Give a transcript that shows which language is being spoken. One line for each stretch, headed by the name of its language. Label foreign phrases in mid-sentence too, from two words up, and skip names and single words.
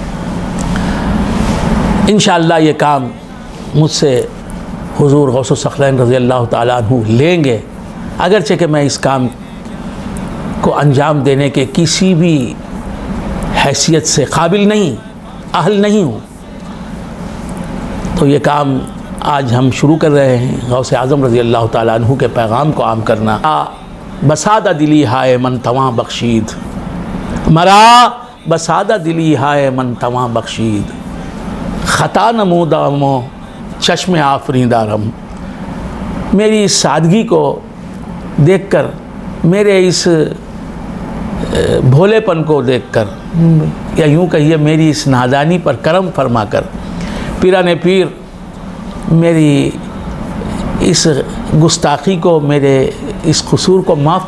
Urdu: انشاءاللہ یہ کام مجھ سے حضور غوث الثقلین
Arabic: رضی اللہ تعالیٰ عنہ
Urdu: لیں گے، اگرچہ کہ میں اس کام کو انجام دینے کے کسی بھی حیثیت سے قابل نہیں، اہل نہیں ہوں۔ تو یہ کام آج ہم شروع کر رہے ہیں، غوث اعظم
Arabic: رضی اللہ تعالیٰ عنہ
Urdu: کے پیغام کو عام کرنا۔
Persian: بسادہ دلی ہائے من تواں بخشید، مرا بسادہ دلی ہائے من تواں بخشید، خطا نمودہ مو چشم آفریندارم۔
Urdu: میری اس سادگی کو دیکھ کر، میرے اس بھولے پن کو دیکھ کر، یا یوں کہیے میری اس نادانی پر کرم فرما کر پیران پیر میری اس گستاخی کو، میرے اس قصور کو معاف